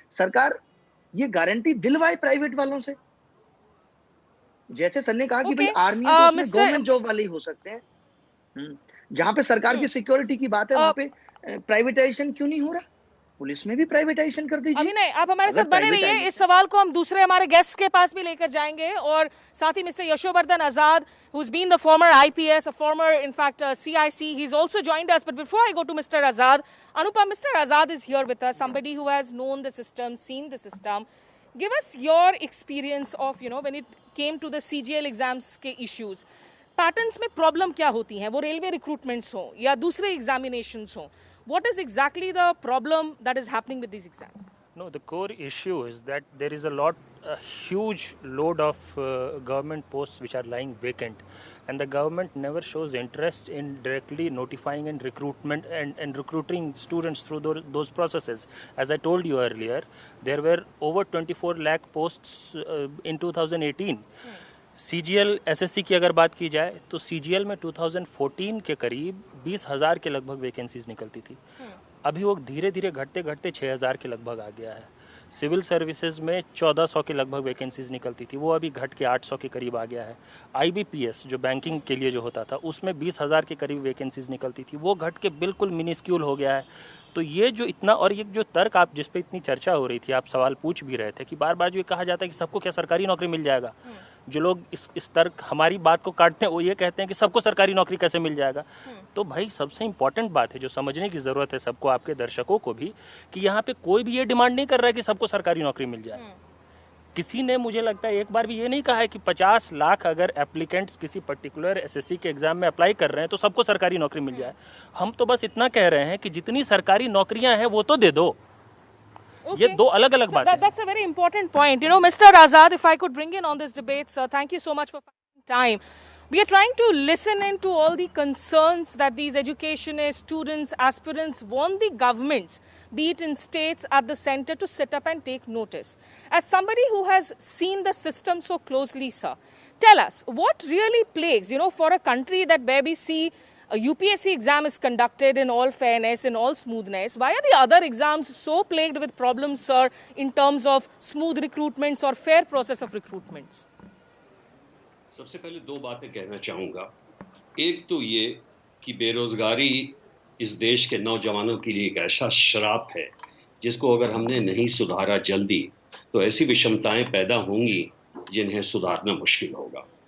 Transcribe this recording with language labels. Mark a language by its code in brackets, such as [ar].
[hi] सरकार ये guarantee दिलवाए private वालों से। जैसे सर ने कहा कि भाई आर्मी तो उसमें गवर्नमेंट जॉब वाले ही हो सकते हैं, जहां पे सरकार की सिक्योरिटी की बात है वहां पे प्राइवेटाइजेशन क्यों नहीं हो रहा? पुलिस में भी प्राइवेटाइजेशन कर दीजिए। अभी नहीं, आप हमारे साथ बने रहिए, इस सवाल को हम दूसरे हमारे गेस्ट के पास भी लेकर जाएंगे, और साथ ही mister Yashovardhan Azad, [en] who's been the former IPS, a former, in fact, CIC, he's also joined us. But before I go to Mr. Azad, Anupam, Mr. Azad is here with us, somebody who has known the system, seen the system. Give us your experience of, when it came to the CGL exams के issues. [hi] Patterns में problem क्या होती हैं? वो railway recruitments हो या दूसरे examinations हो, [en] what is exactly the problem that is happening with these exams? No, the core issue is that there is a huge load of government posts which are lying vacant, and the government never shows interest in directly notifying and recruitment and recruiting students through those processes. As I told you earlier, there were over 24 lakh posts in 2018. [hi] CGL SSC की अगर बात की जाए तो CGL में 2014 के करीब 20,000 के लगभग वैकेंसीज निकलती थी। अभी वो धीरे धीरे घटते घटते 6,000 के लगभग आ गया है। सिविल सर्विसेज में 1400 के लगभग वैकेंसीज निकलती थी, वो अभी घट के 800 के करीब आ गया है। IBPS जो बैंकिंग के लिए जो होता था उसमें 20,000 के करीब वैकेंसीज निकलती थी, वो घट के बिल्कुल मिनिस्क्यूल हो गया है। तो ये जो इतना, और ये जो तर्क आप जिस पे इतनी चर्चा हो रही थी, आप सवाल पूछ भी रहे थे कि बार बार जो ये कहा जाता है कि सबको क्या सरकारी नौकरी मिल जाएगा, जो लोग इस तर्क हमारी बात को काटते हैं वो ये कहते हैं कि सबको सरकारी नौकरी कैसे मिल जाएगा। तो भाई सबसे इम्पोर्टेंट बात है जो समझने की ज़रूरत है सबको, आपके दर्शकों को भी, कि यहाँ पे कोई भी ये डिमांड नहीं कर रहा है कि सबको सरकारी नौकरी मिल जाए। किसी ने, मुझे लगता है, एक बार भी ये नहीं कहा है कि 50 लाख अगर एप्लीकेंट्स किसी पर्टिकुलर SSC के एग्जाम में अप्लाई कर रहे हैं तो सबको सरकारी नौकरी मिल जाए। हम तो बस इतना कह रहे हैं कि जितनी सरकारी नौकरियां हैं वो तो दे दो। ये दो अलग अलग बातें हैं। [en] That's a very important point. You know, Mr. Azad, if I could bring in on this debate, sir, thank you so much for finding time. We are trying to listen in to all the concerns that these educationists, students, aspirants want the governments, be it in states at the center, to sit up and take notice. As somebody who has seen the system so closely, sir, tell us, what really plagues, you know, for a country that where we see a UPSC exam is conducted in all fairness, in all smoothness, why are the other exams so plagued with problems, sir, in terms of smooth recruitments or fair process of recruitments? [hi] सबसे पहले दो बातें कहना चाहूँगा। एक तो ये कि बेरोजगारी इस देश के नौजवानों के लिए एक ऐसा श्राप है जिसको अगर हमने नहीं सुधारा जल्दी तो ऐसी विषमताएं पैदा होंगी जिन्हें सुधारना मुश्किल होगा।